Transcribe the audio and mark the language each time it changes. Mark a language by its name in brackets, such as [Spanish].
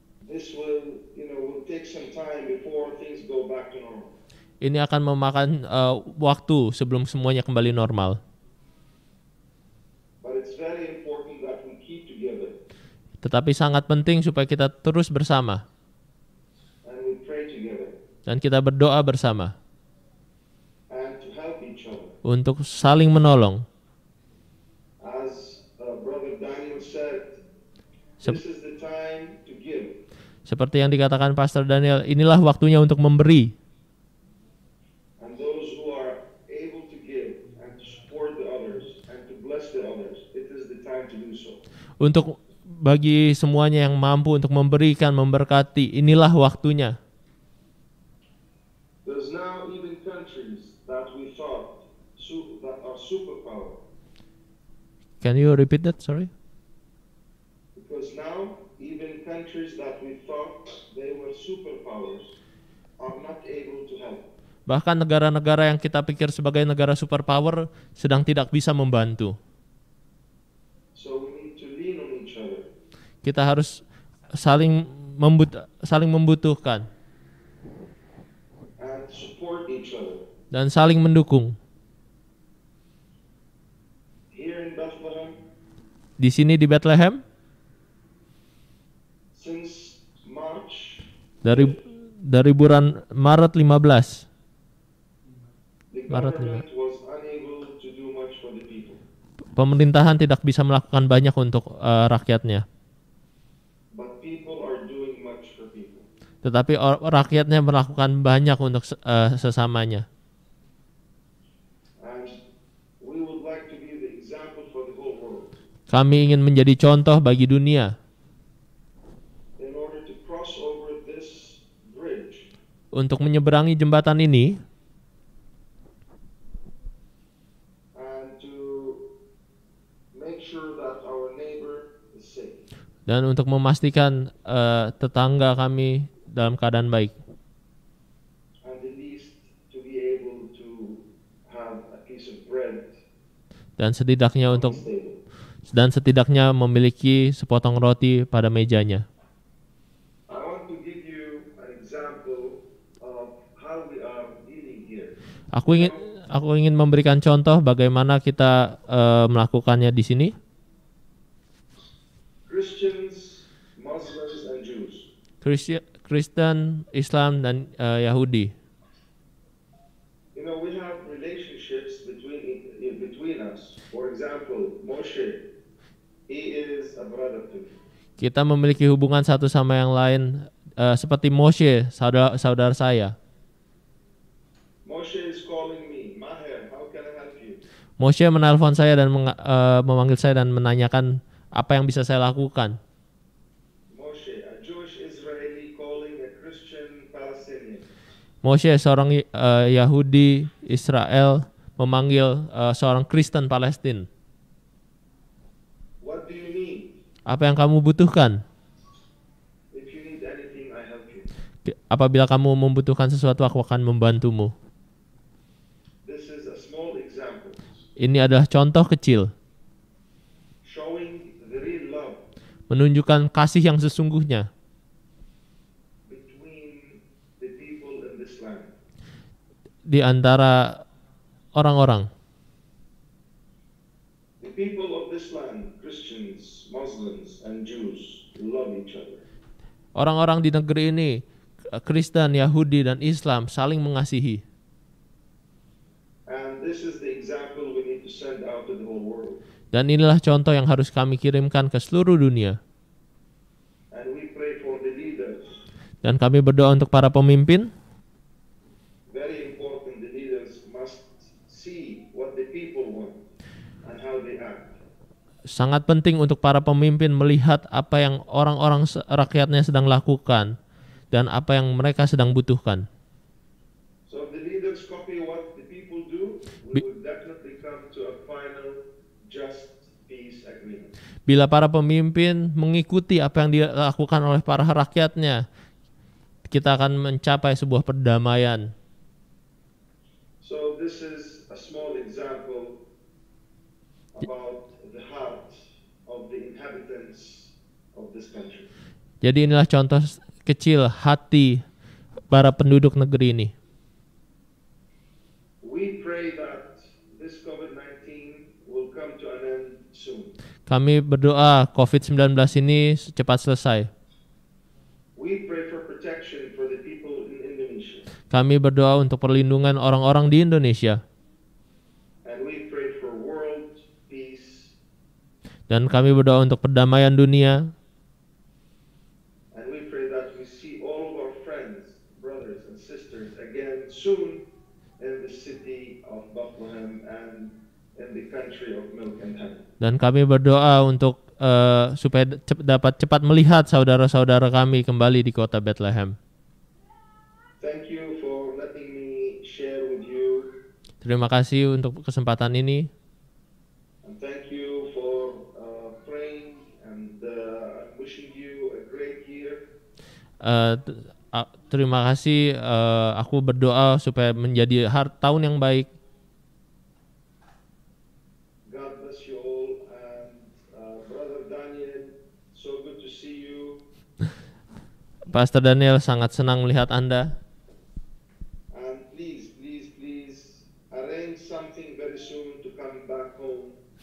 [English] this will take some time before things go back to normal. [Indonesian] ini akan memakan waktu sebelum semuanya kembali normal. [English] But it's very important that we keep together [Indonesian] Tetapi sangat penting supaya kita terus bersama [English] and we pray together [Indonesian] dan kita berdoa bersama [English] and to help each other. [Indonesian] untuk saling menolong. [English] As Brother Daniel said, [Indonesian] Sep- [English] this is the time to give. [Indonesian] Seperti yang dikatakan Pastor Daniel, inilah waktunya untuk memberi. [English] And those who are able to give and to support the others and to bless the others, it is the time to do so. [Indonesian] Untuk bagi semuanya yang mampu untuk memberikan, memberkati, inilah waktunya. [English] There's now even countries that we thought that are superpower. Can you repeat that? Sorry. Because now even countries that we thought they were superpowers are not able to help. [Indonesian] Bahkan negara-negara yang kita pikir sebagai negara superpower sedang tidak bisa membantu. [English] So we need to lean on each other. [Indonesian] Kita harus saling membutuhkan [English] And support each other. [Indonesian] dan saling mendukung. [English] Here in Bethlehem, [Indonesian] Di sini di Bethlehem, [English] since March, [Indonesian] dari bulan Maret 15, [English] the [Indonesian] Maret [English] government was unable to do much for the people. [Indonesian] pemerintahan tidak bisa melakukan banyak untuk rakyatnya. [English] But people are doing much for people. [Indonesian] Tetapi rakyatnya melakukan banyak untuk sesamanya. [English] And we would like to be the example for the whole world. [Indonesian] Kami ingin menjadi contoh bagi dunia [English] In order to cross over this bridge, [Indonesian] untuk menyeberangi jembatan ini [English] and to make sure that our neighbor is safe. [Indonesian] dan untuk memastikan tetangga kami dalam keadaan baik. [English] And at least to be able to have a piece of bread [Indonesian] Dan setidaknya [English] on [Indonesian] untuk [English] the table. [Indonesian] setidaknya memiliki sepotong roti pada mejanya. [English] I want to give you an example of how we are dealing here. [Indonesian] Aku ingin memberikan contoh bagaimana kita melakukannya di sini. [English] Christians, Muslims, and Jews. [Indonesian] Kristen, Islam, dan Yahudi. [English] We have relationships between us. For example, Moshe, he is a brother to me. [Indonesian] Kita memiliki hubungan satu sama yang lain, seperti Moshe, saudara saya. [English] Moshe is calling me, Maher, how can I help you? [Indonesian] Moshe menelpon saya dan memanggil saya dan menanyakan apa yang bisa saya lakukan. [English] Moshe, a Jewish Israeli calling a Christian Palestinian. [Indonesian] Moshe, seorang Yahudi Israel, memanggil seorang Kristen Palestina. [English] What do you need? [Indonesian] Apa yang kamu butuhkan? [English] If you need anything, I help you. [Indonesian] Apabila kamu membutuhkan sesuatu, aku akan membantumu. [English] This is a small example [Indonesian] Ini adalah contoh kecil, [English] showing the real love [Indonesian] menunjukkan kasih yang sesungguhnya [English] between the people in this land. [Indonesian] di antara orang-orang. [English] The people of this land, Christians, Muslims, and Jews, love each other. [Indonesian] Orang-orang di negeri ini, Kristen, Yahudi, dan Islam saling mengasihi. [English] And this is the example we need to send out to the whole world. [Indonesian] Dan inilah contoh yang harus kami kirimkan ke seluruh dunia. [English] And we pray for the leaders. [Indonesian] Dan kami berdoa untuk para pemimpin. [English] Very important, the leaders must see what the people want and how they act. [Indonesian] Sangat penting untuk para pemimpin melihat apa yang orang-orang rakyatnya sedang lakukan dan apa yang mereka sedang butuhkan. [English] So if the leaders copy what the people do, we will definitely come to a final just peace agreement. [Indonesian] Bila para pemimpin mengikuti apa yang dilakukan oleh para rakyatnya, kita akan mencapai sebuah perdamaian. [English] So this is a small example about the heart of the inhabitants of this country. [Indonesian] Jadi inilah contoh kecil hati para penduduk negeri ini. [English] We pray that this COVID-19 will come to an end soon. [Indonesian] Kami berdoa COVID-19 ini cepat selesai. [English] We pray for protection for the people in Indonesia. [Indonesian] Kami berdoa untuk perlindungan orang-orang di Indonesia. [English] And we pray for world peace. [Indonesian] Dan kami berdoa untuk perdamaian dunia. [English] And we pray that we see all of our friends, brothers and sisters again soon in the city of Bethlehem and in the country of milk and honey. [Indonesian] Dan kami berdoa untuk supaya dapat cepat melihat saudara-saudara kami kembali di kota Bethlehem. [English] Thank you for letting me share with you. [Indonesian] Terima kasih untuk kesempatan ini. [English] And thank you for praying and wishing you a great year. [Indonesian] Terima kasih. Aku berdoa supaya menjadi tahun yang baik. [English] God bless you all, and Brother Daniel, so good to see you. [Indonesian] Pastor Daniel, sangat senang melihat Anda. [English] And please arrange something very soon to come back home.